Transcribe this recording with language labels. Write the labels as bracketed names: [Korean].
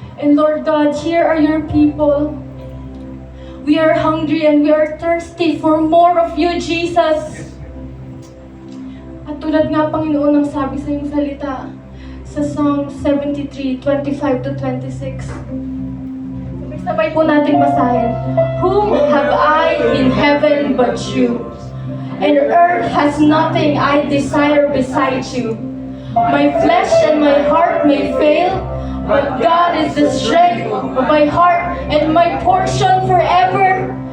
[English] And Lord God, here are your people. We are hungry and we are thirsty for more of you, Jesus. [Filipino] At tulad nga, Panginoon, ang sabi sa iyong salita sa Psalm 73:25-26. Sabay po natin basahin. [English] Whom have I in heaven but you? And earth has nothing I desire beside you. My flesh and my heart may fail, but God is the strength of my heart and my portion forever.